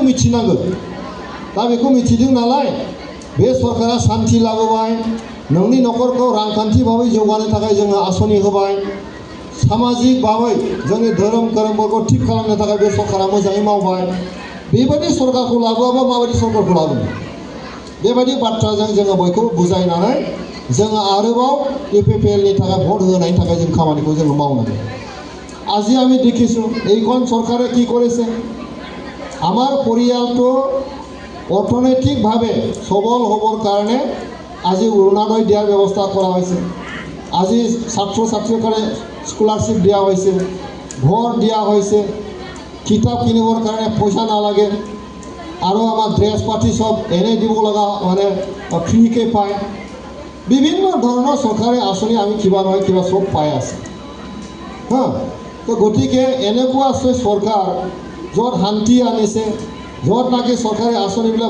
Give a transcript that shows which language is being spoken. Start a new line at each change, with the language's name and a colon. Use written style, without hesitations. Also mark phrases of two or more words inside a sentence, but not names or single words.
Bodo: मिथिनांगोन दा बेखौ मिथिदों नालाय बे सरकारा शान्ति लाबोबाय नोंनि न'खरखौ रांखान्थि भाबै जौगानो थाखाय जोङो आसनि होबाय सामाजिक भाबै जोंनि धोरोमफोरखौ थिग खालामनो थाखाय बे सरकारा मोजाङै मावबाय बेबायदि सरकारखौ लाबोआबा माबायदि सरकारखौ लाबोनो बेबायदि बाथ्राजों जोङो बयखौबो बुजायनानै जोङो आरोबाव ইউপিপিএলनि थाखाय ভোট होनायनि थाखाय जों খামানিखौ जोङো মাवनांগौ
Assamese: আজি আমি দেখিছো এইখন চৰকাৰে কি কৰিছে আমাৰ পৰিয়ালটো অৰ্থনৈতিকভাৱে সবল হ'বৰ কাৰণে আজি অৰুণোদয় দিয়াৰ ব্যৱস্থা কৰা হৈছে আজি ছাত্ৰ ছাত্ৰীৰ কাৰণে স্কলাৰশ্বিপ দিয়া হৈছে ঘৰ দিয়া হৈছে কিতাপ কিনিবৰ কাৰণে পইচা নালাগে আৰু আমাৰ ড্ৰেছ পাতি সব এনে দিব লগা মানে ফ্ৰীকে পায় বিভিন্ন ধৰণৰ চৰকাৰী আঁচনি আমি কিবা নহয় কিবা সব পাই আছে হা তো গতিকে এনেকুৱা আছে চৰকাৰ য'ত শান্তি আনিছে য'ত নাকি চৰকাৰী আঁচনিবিলাক